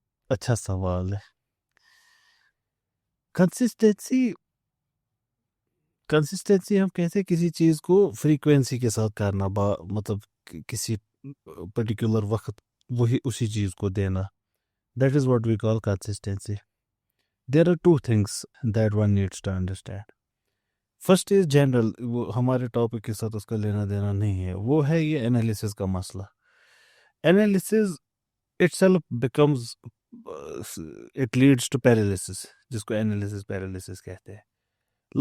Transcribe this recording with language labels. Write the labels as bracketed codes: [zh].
[ur] اچھا سوال ہے. کنسسٹینسی ہم کہتے ہیں کسی چیز کو فریکوینسی کے ساتھ کرنا، مطلب کسی پرٹیکولر وقت وہی اسی چیز کو دینا. [en] That is what we call consistency. There are two things that one needs to understand. First is general, [ur] وہ ہمارے ٹاپک کے ساتھ اس کا لینا دینا نہیں ہے. وہ ہے یہ انالیسس کا مسئلہ. [en] analysis itself becomes it leads to paralysis, [ur] جس کو انالیسس پیرالیسس کہتے ہیں.